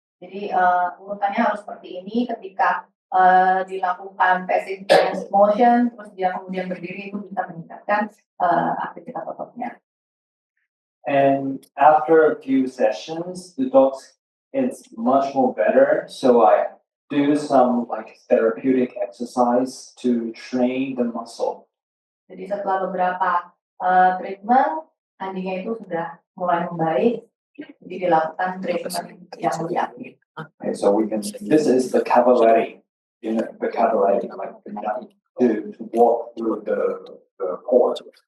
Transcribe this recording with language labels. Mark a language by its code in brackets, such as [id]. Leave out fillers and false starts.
[id] Jadi urutannya harus seperti ini. Ketika dilakukan passive range motion, terus dia kemudian berdiri, itu bisa meningkatkan aktivitas ototnya. [en] And after a few sessions, the dog is much more better. So I do some therapeutic exercise to train the muscle. [id] Jadi setelah beberapa treatment, anjingnya itu sudah mulai membaik. Jadi dilakukan treatment yang lebih aktif. [en] Okay, so this is the cavallari, the cavallari, to walk through the port.